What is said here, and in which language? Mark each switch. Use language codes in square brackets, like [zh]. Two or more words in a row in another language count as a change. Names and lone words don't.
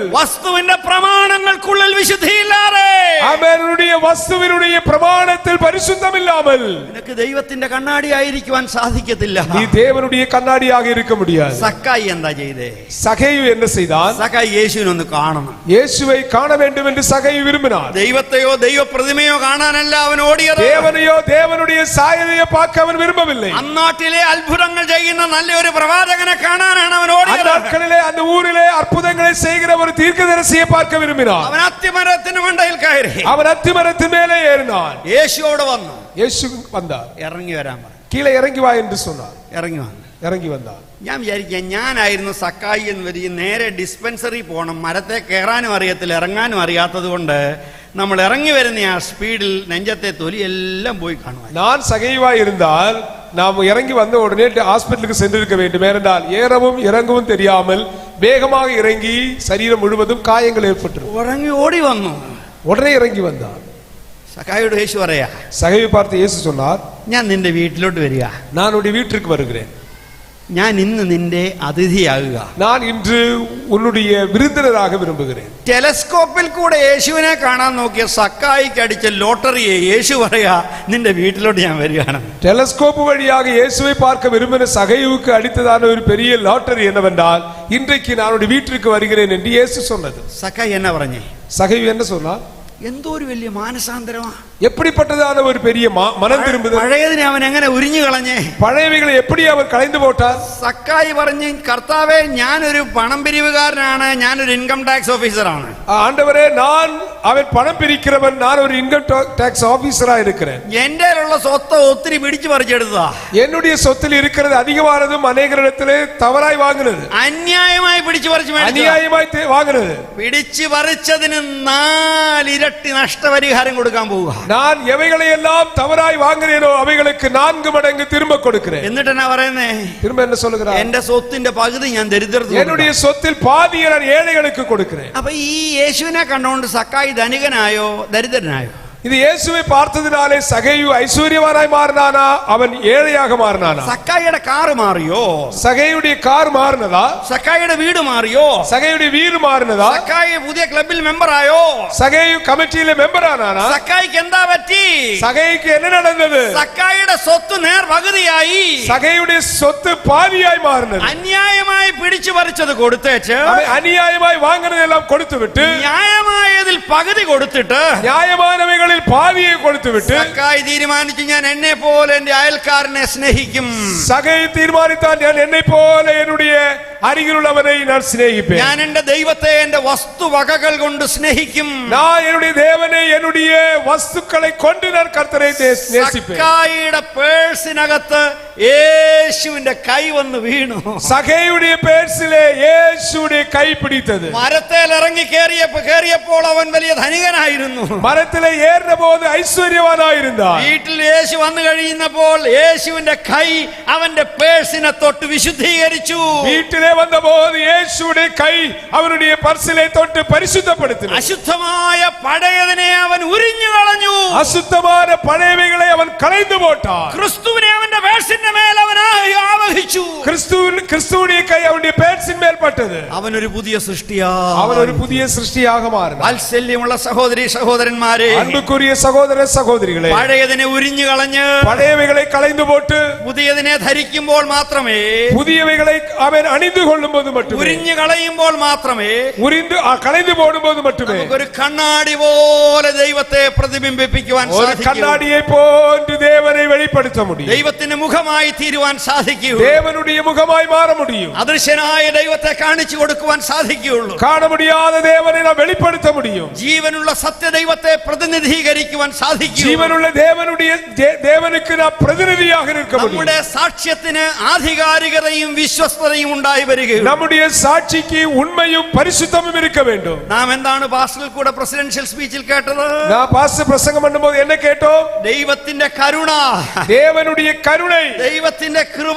[ml] വസ്തുവിന്റെ പ്രമാണങ്ങൾക്കുള്ളിൽ വിശുദ്ധിയില്ലാതെ, [ta] அவனுடைய வஸ்துவினுடைய பிரமாணத்தில் பரிசுத்தம் இல்லாமல் [ml] നിനക്ക് ദൈവത്തിന്റെ കണ്ണാടി ആയിരിക്കുവാൻ സാധിക്കത്തില്ല. [ta] நீ தேவனுடைய கண்ணாடியாக இருக்க முடியாது. [ml] സക്കായി എന്താ ചെയ്തേ? [ta] சகையு என்ன செய்தான்? [ml] സക്കായി യേശുവിനൊന്ന് കാണണം. [ta] இயேசுவை காண வேண்டும் என்று சகையு விரும்பினார். [ml] ദൈവത്തെയോ ദൈവ പ്രതിമയോ കാണാനല്ല അവൻ ഓടിയത്. [ta] தேவனையோ தேவனுடைய சாயலையோ பார்க்க அவன் விரும்பவில்லை. [ml] അന്നാട്ടിലെ അത്ഭുതങ്ങൾ ചെയ്യുന്ന നല്ലൊരു പ്രവാചകനെ കാണാനാണ് അവൻ ഓടിയത്. [ta] அந்நாட்களிலே அந்த ஊரிலே அற்புதங்களை செய்கிற ஒரு தீர்க்கதரிசியை பார்க்க விரும்பினார். [ml] അവൻ അത്തിമരത്തിന് മണ്ടയിൽ കയറി. [ta] அவன் அத்திமரத்தின் மேலே ஏறினான். [ml] യേശുവോട് വന്നു. [ta] இயேசு வந்தார். [ml] ഇറങ്ങി വരാൻ പറഞ്ഞു. [ta] கீழே இறங்கி வா என்று சொன்னார். [ml] ഇറങ്ങി വന്നു. [ta] இறங்கி வந்தார். [ml] ഞാൻ വിചാരിക്കാം, ഞാനായിരുന്നു സക്കായി എന്ന് വരികയും നേരെ ഡിസ്പെൻസറി പോകണം, മരത്തെ കയറാനും അറിയത്തില്ല ഇറങ്ങാനും അറിയാത്തത് കൊണ്ട് നമ്മൾ ഇറങ്ങി വരുന്ന ആ സ്പീഡിൽ നെഞ്ചത്തെ തൊലി എല്ലാം പോയി കാണുവാൻ. [ta] நான் சகைவாய் இருந்தால் நாம் இறங்கி வந்த உடனே ஹாஸ்பிட்டலுக்கு சென்றிருக்க வேண்டும். ஏனென்றால் ஏறவும் இறங்கவும் தெரியாமல் வேகமாக இறங்கி சரீரம் முழுவதும் காயங்கள் ஏற்பட்டு [ml] ഇറങ്ങി ഓടി വന്നു. [ta] உடனே இறங்கி வந்தார். [ml] സക്കായിയോട് യേശു പറയാ, [ta] சகைவை பார்த்து இயேசு சொன்னார், [ml] ഞാൻ നിന്റെ വീട്ടിലോട്ട് വരിക. [ta] நான் உன்னுடைய வீட்டிற்கு வருகிறேன். [ml] ഞാൻ ഇന്ന് നിന്റെ അതിഥിയാകുക. [ta] நான் இன்று உன்னுடைய விருந்தினராக விரும்புகிறேன். [ml] ടെലസ്കോപ്പിൽ കൂടെ യേശുവിനെ കാണാൻ നോക്കിയ സക്കായിക്ക് അടിച്ച ലോട്ടറിയെ യേശു പറയാ നിന്റെ വീട്ടിലോട്ട് ഞാൻ വരികയാണ്. [ta] டெலஸ்கோப் வழியாக இயேசுவை பார்க்க விரும்பின சகையுவுக்கு அடித்ததான ஒரு பெரிய லாட்டரி என்னவென்றால் இன்றைக்கு நான் உன்னுடைய வீட்டிற்கு வருகிறேன் என்று இயேசு சொன்னது. [ml] സക്കായി എന്നാ പറഞ്ഞേ? [ta] சகையு என்ன சொன்னார்? [ml] എന്തോ ഒരു വലിയ മാനസാന്തരമാ, [ta] எப்படிப்பட்டதான ஒரு பெரிய மனம் திரும்புதல். [ml] പഴയതിനെ അവൻ എങ്ങനെ ഉരിഞ്ഞു കളഞ്ഞേ? [ta] பழையவைகளை எப்படி அவர் களைந்து போட்டார்? [ml] സക്കായി പറഞ്ഞു, കർത്താവേ ഞാനൊരു പണം പിരിവുകാരനാണ്, ഞാനൊരു [en] income tax [ml] ഓഫീസറാണ്. [ta] ஆண்டவரே நான் அவன் பணம் பிரிக்கிறவன், நான் ஒரு [en] income tax [ta] ஆபீசரா இருக்கிறேன். [ml] എന്റെ ഉള്ള സ്വത്ത് ഒത്തിരി പിടിച്ചു പറിച്ചെടുത്തതാ. [ta] என்னுடைய சொத்தில் இருக்கிறது அதிகமானதும் அநேகரிடத்திலே தவறாய் வாங்கினது, [ml] അന്യായമായി പിടിച്ചു പറിച്ചു [ta] அநியாயமாய் வாங்கினது. [ml] പിടിച്ചു പറിച്ചതിന് 4 ഇരട്ടി നഷ്ടപരിഹാരം കൊടുക്കാൻ പോവുക. [ta] நான் எவைகளை எல்லாம் தவறாய் வாங்கினேனோ அவைகளுக்கு 4 மடங்கு திரும்ப கொடுக்கிறேன். [ml] എന്നിട്ട് എന്നാ പറയുന്നേ? [ta] திரும்ப என்ன சொல்லுகிறார்? [ml] എന്റെ സ്വത്തിന്റെ പകുതി ഞാൻ ദരിദ്രർക്ക്, [ta] என்னுடைய சொத்தில் பாதியை நான் ஏழைகளுக்கு கொடுக்கிறேன். [ml] അപ്പൊ ഈ യേശുവിനെ കണ്ടുകൊണ്ട് സക്കായി ധനികനായോ ദരിദ്രനായോ? [ta] இது இயேசுவை பார்த்ததினாலே சகையு ஐஸ்வர்யவானாய் மாறினானா, அவன் ஏழையாக மாறினானா? [ml] സക്കായിയുടെ കാറ് മാറിയോ? [ta] சகையுடைய கார் மாறினதா? [ml] സക്കായിയുടെ വീട് മാറിയോ? [ta] சகையுடைய வீடு மாறினதா? [ml] സക്കായി പുതിയ ക്ലബിൽ മെമ്പർ ആയോ? [ta] சகையு கமிட்டியில மெம்பர் ஆனானா? [ml] സക്കായിക്ക് എന്താ പറ്റി? [ta] சகைக்கு என்ன நடந்தது? [ml] സക്കായിയുടെ സ്വത്ത് നേർ പകുതിയായി, [ta] சகையுடைய சொத்து பாதியாய் மாறினது. [ml] അന്യായമായി പിടിച്ചു പറിച്ചത് കൊടുത്തേച്ച് [ta] அவன் அநியாயமாய் வாங்கினதெல்லாம் கொடுத்து விட்டு, [ml] ന്യായമായതിൽ പകുതി കൊടുത്തിട്ട് [ta] நியாயமானவைகளில் பாதியை கொடுத்து விட்டு, [ml] സക്കായി തീരുമാനിച്ചു ഞാൻ എന്നെ പോലെ എന്റെ അയൽക്കാരനെ സ്നേഹിക്കും. [ta] சகை தீர்மானித்தான், நான் என்னை போல என்னுடைய அருகிலுள்ளவனை நான் சிநேகிப்பேன். [ml] ഞാൻ എന്റെ ദൈവത്തെ എന്റെ വസ്തുവകകൾ കൊണ്ട് സ്നേഹിക്കും. [ta] நான் என்னுடைய தேவனை என்னுடைய வஸ்துக்களை கொண்டு நான் கர்த்தரை நேசிப்பேன். [ml] സക്കായിയുടെ പേഴ്സിനകത്ത് യേശുവിന്റെ കൈ വന്ന് വീണു. [ta] சகையுடைய பேர்சிலே இயேசுடைய கை பிடித்தது. [ml] മരത്തേൽ ഇറങ്ങി കേറിയപ്പോൾ അവൻ വലിയ ധനികനായിരുന്നു. [ta] மரத்திலே ஏறின போது ஐஸ்வர்யவானாயிருந்தான். [ml] വീട്ടിൽ യേശു വന്നു കഴിയുന്നപ്പോൾ യേശുവിന്റെ കൈ അവന്റെ പേഴ്സിനെ തൊട്ട് വിശുദ്ധീകരിച്ചു. [ta] வீட்டிலே வந்தபோது இயேசுடைய கை அவனுடைய பர்சிலை தொட்டு பரிசுத்தப்படுத்தினது. [ml] അശുദ്ധമായ പഴയതിനെ അവൻ ഉരിഞ്ഞു കളഞ്ഞു. [ta] அசுத்தமான பழையவைகளை அவன் களைந்து போட்டான். [ml] ക്രിസ്തുവിനെ അവന്റെ പേഴ്സിന്റെ മേൽ അവൻ ആവഹിച്ചു. [ta] கிறிஸ்துவுடைய கை அவனுடைய பேர்சின் மேல் பட்டது. [ml] അവൻ ഒരു പുതിയ സൃഷ്ടിയാ, [ta] அவன் ஒரு புதிய சிருஷ்டியாக மாறினான். [ml] വാത്സല്യമുള്ള സഹോദരി സഹോദരന്മാരെ, [ta] அன்புக்குரிய சகோதர சகோதரிகளே, [ml] പഴയതിനെ ഉരിഞ്ഞു കളഞ്ഞ് [ta] பழையவைகளை களைந்து போட்டு [ml] പുതിയതിനെ ധരിക്കുമ്പോൾ മാത്രമേ, [ta] புதியவைகளை அவன் அணிந்து கொள்ளும் போது மட்டுமே, [ml] ഉരിഞ്ഞു കളയുമ്പോൾ മാത്രമേ, [ta] களைந்து போடும் போது மட்டுமே [ml] ഒരു കണ്ണാടി പോലെ ദൈവത്തെ പ്രതിബിംബിപ്പിക്കുവാൻ [ta] ஒரு [ml] സാധിക്കും. [ta] கண்ணாடியை போன்று தேவனை வெளிப்படுத்த முடியும். [ml] ദൈവത്തിന്റെ മുഖമായി തീരുവാൻ സാധിക്കൂ. [ta] தேவனுடைய முகமாய் மாற முடியும். [ml] അദൃശ്യനായ ദൈവത്തെ കാണിച്ചു കൊടുക്കുവാൻ സാധിക്കുകയുള്ളൂ. [ta] காண முடியாத தேவனை நாம் வெளிப்படுத்த முடியும். [ml] ജീവനുള്ള സത്യദൈവത്തെ പ്രതിനിധീകരിക്കുവാൻ സാധിക്കും. [ta] ஜீவனுள்ள தேவனுக்கு நாம் பிரதிநிதியாக இருக்க முடியும். [ml] നമ്മുടെ സാക്ഷ്യത്തിന് ആധികാരികതയും വിശ്വസ്തതയും ഉണ്ടായി വരികയും, [ta] நம்முடைய சாட்சிக்கு உண்மையும் பரிசுத்தமும் இருக்க வேண்டும். [ml] നാം എന്താണ് പാസ്റ്ററിൽ കൂടെ [en] presidential speechil [ml] കേട്ടത്? [ta] நான் பாஸ்டர் பிரசங்கம் பண்ணும்போது என்ன கேட்டோம்? [ml] ദൈവത്തിന്റെ കരുണ, [ta] தேவனுடைய கருணை, [ml] ദൈവത്തിന്റെ കൃപ,